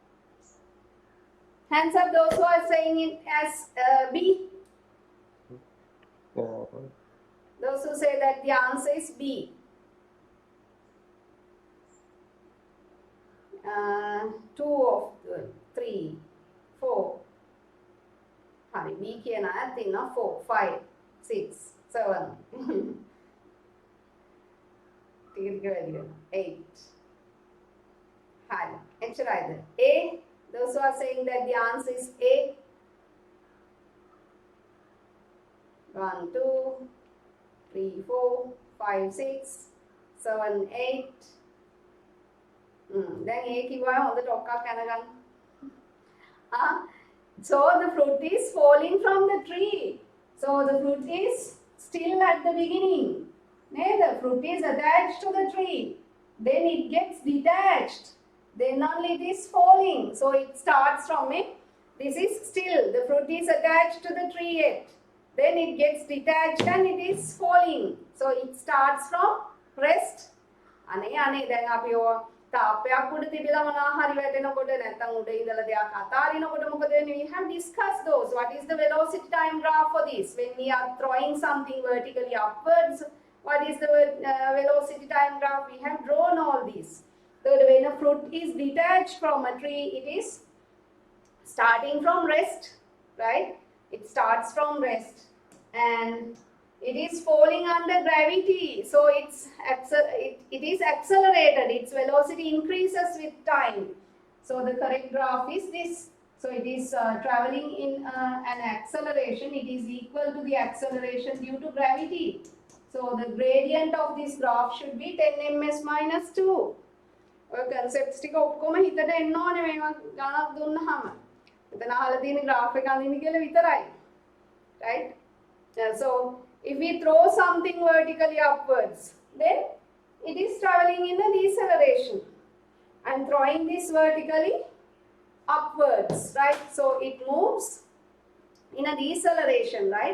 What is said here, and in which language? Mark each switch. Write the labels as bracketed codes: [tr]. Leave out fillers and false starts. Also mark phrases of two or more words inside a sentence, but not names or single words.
[en] Hands up those who are saying it as B. Oh. Those who say that the answer is B. 2 of 3, 4. [si] Hari B කියන අය තියෙනවා 4, 5, 6, 7. ටික ටික වැඩි වෙනවා 8. Hari. එච්චරයිද? [en] A. Those who are saying that the answer is A. 1, 2, 3, 4, 5, 6, 7, 8. [si] දැන් A කිව්වා හොඳට ඔක්කක් යනගන්න. [en] So the fruit is falling from the tree. So the fruit is still at the beginning. The fruit is attached to the tree. Then it gets detached. Then only it is falling. So it starts from it. This is still. The fruit is attached to the tree yet. Then it gets detached and it is falling. So it starts from rest. [si] අනේ දැන් අපි ඔය තාප්පයක් උඩ තිබිලා මොනවා හරි වැටෙනකොට නැත්නම් උඩ ඉඳලා දෙයක් අතාරිනකොට මොකද වෙන්නේ? [en] We have discussed those. What is the velocity time graph for this? When we are throwing something vertically upwards, what is the velocity time graph? We have drawn all these. So when a fruit is detached from a tree, it is starting from rest, right? It starts from rest and it is falling under gravity, so it is accelerated. Its velocity increases with time. So the correct graph is this. So it is traveling in an acceleration. It is equal to the acceleration due to gravity. So the gradient of this graph should be 10 ms minus 2. [si] ඔය concepts ටික ඔක්කොම හිතට එන්න ඕනේ මේවා ගණන් දුන්නාම. මෙතන අහලා තියෙන graph එක අඳින්න කියලා විතරයි. [en] Right? So if we throw something vertically upwards, then it is traveling in a deceleration. I am throwing this vertically upwards, right? So it moves in a deceleration, right?